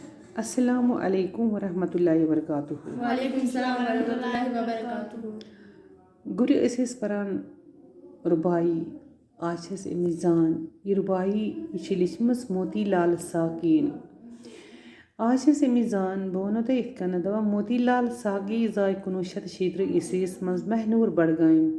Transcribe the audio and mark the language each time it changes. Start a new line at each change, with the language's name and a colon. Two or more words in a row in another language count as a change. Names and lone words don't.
Arabic: السلام علیکم ورحمۃ اللہ وبرکاتہ. وعلیکم السلام ورحمۃ اللہ وبرکاتہ.
Kashmiri: گُرِ ٲسۍ أسۍ پَران رُبایی آز چھِ أسۍ اَمِچ زان. یہِ رُبایی یہِ چھِ لیٖچھمٕژ موتی لال ساقیَن. آز چھِ أسۍ اَمِچ زان. بہٕ وَنو تۄہہِ یِتھ کٔنٮ۪تھ دَپان موتی لال ساقی زاے 1936 عیسویَس منٛز مہنوٗر بڈگامہِ.